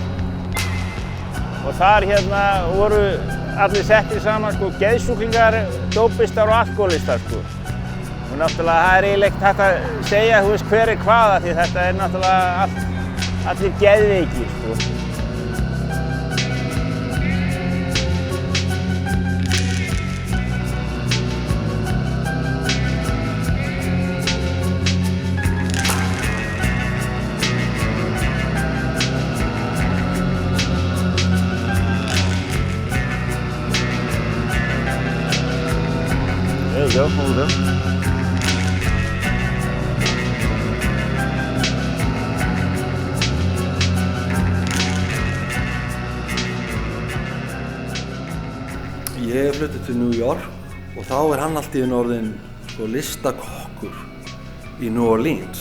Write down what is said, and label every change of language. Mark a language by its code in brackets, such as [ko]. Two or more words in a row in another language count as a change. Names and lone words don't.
[is] Og þar hérna voru allir settir saman sko, geðsjúklingar, dópistar og alkohólistar sko. Og náttúrulega það er eiginlega ekkert hægt að segja, þú veist, hver er hvaða, því þetta er náttúrulega allir geðveikir sko. [en] There you go, hold them. [is] Ég flutti til New York og þá er hann allt í einu orðinn sko, listakokkur í New Orleans.